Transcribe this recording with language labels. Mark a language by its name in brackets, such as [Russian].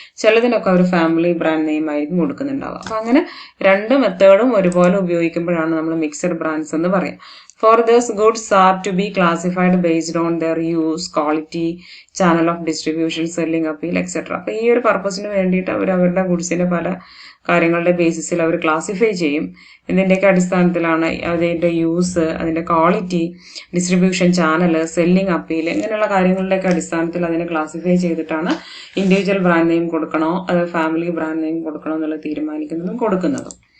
[Malayalam] ചിലതിനൊക്കെ അവർ family brand name ആയിരിക്കും കൊടുക്കുന്നുണ്ടാവുക. അപ്പൊ അങ്ങനെ രണ്ട് മെത്തേഡും ഒരുപോലെ ഉപയോഗിക്കുമ്പോഴാണ് നമ്മൾ മിക്സഡ് ബ്രാൻഡ്സ് എന്ന് പറയാം. [English] For this, goods are to be classified based on their use, quality, channel of distribution, selling appeal, etc. [Malayalam] അപ്പൊ ഈ ഒരു പർപ്പസിന് വേണ്ടിയിട്ട് അവർ അവരുടെ ഗുഡ്സിന്റെ പല കാര്യങ്ങളുടെ ബേസിസിൽ അവർ ക്ലാസിഫൈ ചെയ്യും. ഇതിന്റെയൊക്കെ അടിസ്ഥാനത്തിലാണ് അതിന്റെ യൂസ്, അതിന്റെ quality, distribution channel, selling appeal, ഇങ്ങനെയുള്ള കാര്യങ്ങളുടെയൊക്കെ അടിസ്ഥാനത്തിൽ അതിനെ ക്ലാസിഫൈ ചെയ്തിട്ടാണ് ഇൻഡിവിജ്വൽ ബ്രാൻഡ് നെയിം കൊടുക്കണോ അത് ഫാമിലി ബ്രാൻഡ് നെയിം കൊടുക്കണോ എന്നുള്ളത് തീരുമാനിക്കുന്നതും കൊടുക്കുന്നതും.